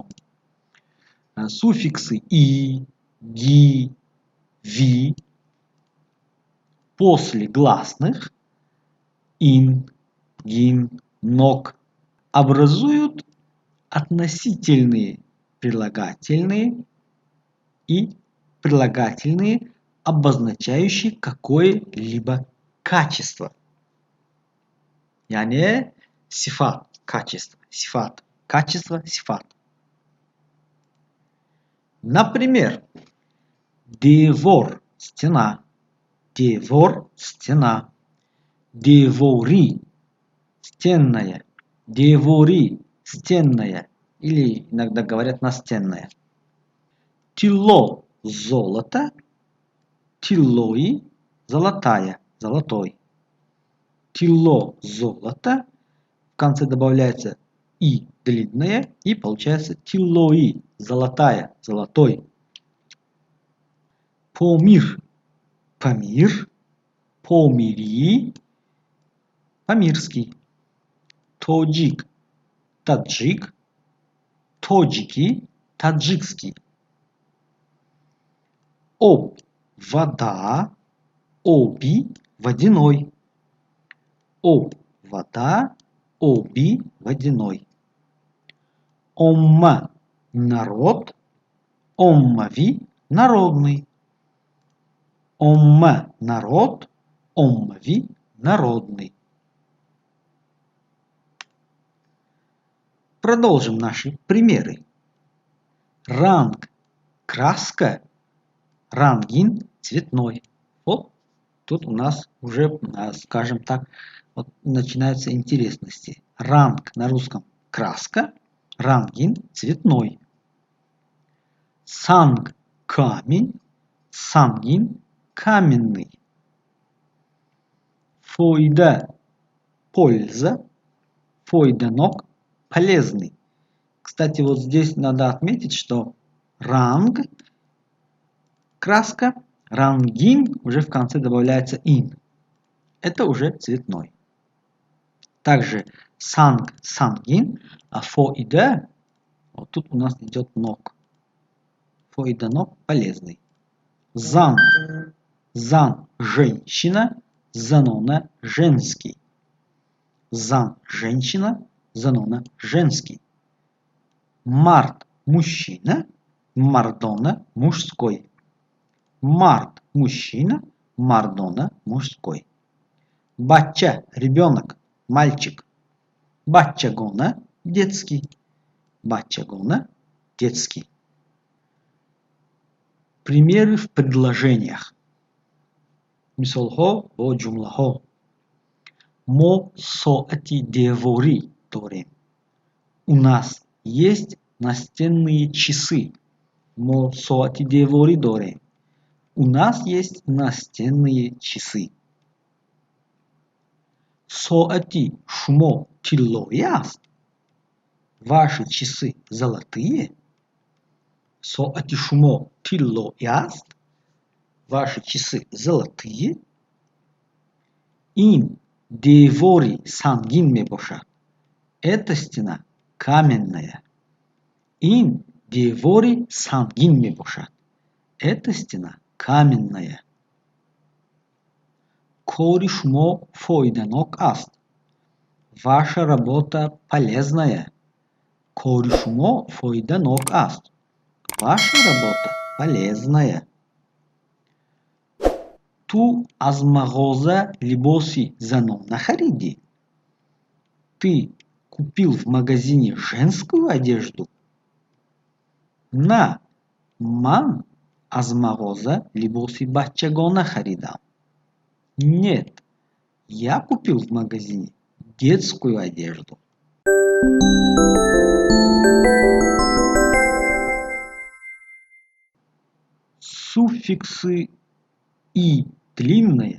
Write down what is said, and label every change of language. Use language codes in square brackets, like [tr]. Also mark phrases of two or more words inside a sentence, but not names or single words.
[ru] Суффиксы «и», «ги», «ви» после гласных «ин», «гин», «нок» образуют относительные прилагательные и прилагательные, обозначающие какое-либо качество. [tg] Yani сифат, качество, сифат, качество, сифат. [ru] Например, девор, стена, девор, стена, девори, стенная, девори, стенная, или иногда говорят настенная. Тило, золото, тилои, золотая, золотой. Тило, золото, в конце добавляется и длинное, и получается тилои, золотая, золотой. Помир, памир, помири, памирский. Тоджик, таджик, тоджики, таджикский. Об, вода, оби, водяной. Об, вода, оби, водяной. Омма, народ, оммави, народный. Омма, народ, оммави, народный. Продолжим наши примеры. Ранг, краска, рангин, цветной. Вот тут у нас уже, скажем так, вот начинаются интересности. Ранг на русском краска, рангин цветной. Санг камень, сангин каменный. Фойда польза, фойданок полезный. Кстати, вот здесь надо отметить, что ранг краска, рангин уже в конце добавляется ин. Это уже цветной. Также санг, сангин, а фоида, вот тут у нас идет ног. Фоида ног полезный. Зан, зан женщина, занона женский. Зан женщина, занона женский. Март мужчина, мардона мужской. Март мужчина, мардона мужской. Бача ребенок, мальчик. Бачагона детский. Бачагона детский. Примеры в предложениях. [tg] Мисолхо во джумлахо. Мо соати девори торим. [ru] У нас есть настенные часы. [tg] Мо соати девори дорим. [ru] У нас есть настенные часы. [tg] Соати шумо тиллояст. [ru] Ваши часы золотые. [tg] Соати шумо тиллояст. [ru] Ваши часы золотые. [tg] Ин девори сангин мебошат. [ru] Эта стена каменная. [tg] Ин девори сангин мебошат. [ru] Эта стена каменная. [tg] Кори шумо фойданок аст. [ru] Ваша работа полезная. [tg] Кори шумо фойданок аст. [ru] Ваша работа полезная. [tg] Ту аз магоза либоси занона хариди. [ru] Ты купил в магазине женскую одежду? [tg] На ман аз магоза либоси баччагона харидам. [ru] Нет, я купил в магазине детскую одежду. Суффиксы и длинное.